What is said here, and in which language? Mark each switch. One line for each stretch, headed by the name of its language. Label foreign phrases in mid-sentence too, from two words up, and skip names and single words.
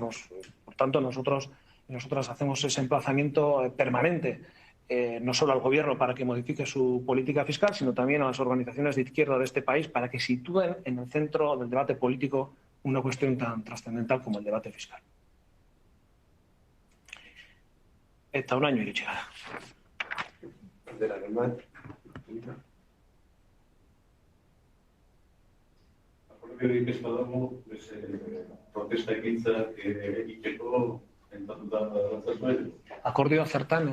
Spanish: Por tanto, nosotros y nosotras hacemos ese emplazamiento permanente, no solo al Gobierno para que modifique su política fiscal, sino también a las organizaciones de izquierda de este país para que sitúen en el centro del debate político una cuestión tan trascendental como el debate fiscal.
Basque: Eta
Spanish: un año
Basque: iritsi gara. Akordiorik ez badago, protesta ekintzak egiteko entatuta datzazuen. Akordioa zertan?